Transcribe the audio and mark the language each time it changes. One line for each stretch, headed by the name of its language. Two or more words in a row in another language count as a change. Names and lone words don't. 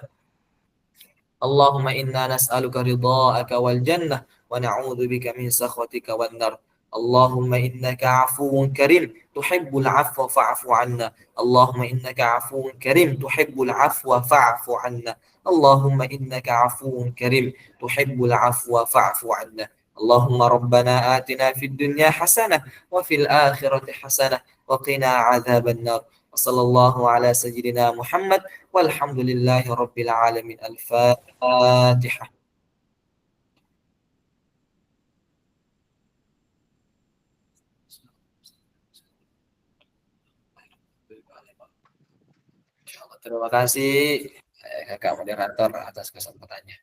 Arabic: اللهم إنا نسألك رضاك والجنة ونعوذ بك من سخطك والنار. اللهم إنك عفو كريم تحب العفو فاعف عنا. اللهم إنك عفو كريم تحب العفو فاعف عنا. اللهم إنك عفو كريم تحب العفو فاعف عنا. اللهم ربنا آتنا في الدنيا حسنة وفي الآخرة حسنة وقنا عذاب النار. وصلى الله على سيدنا محمد والحمد لله رب العالمين. Al-Fatihah.
Indonesian: Terima kasih Kakak moderator atas kesempatannya.